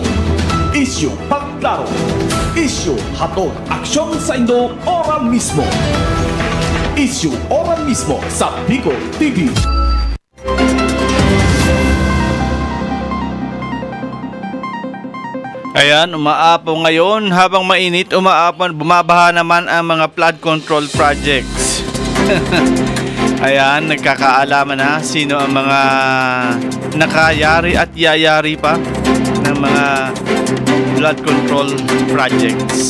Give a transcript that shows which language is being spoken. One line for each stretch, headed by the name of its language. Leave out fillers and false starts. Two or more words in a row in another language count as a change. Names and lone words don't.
Bikol: Issue pagklaro. Issue hatod aksyon sa Indo ora mismo. Issue ora mismo sa Bicol TV.
Filipino: Ayan, umaapaw ngayon. Habang mainit, umaapaw, bumabaha naman ang mga
English: flood control projects.
Filipino: Ayan, nagkakaalaman na sino ang mga nakayari at yayari pa ng mga
English: flood control projects.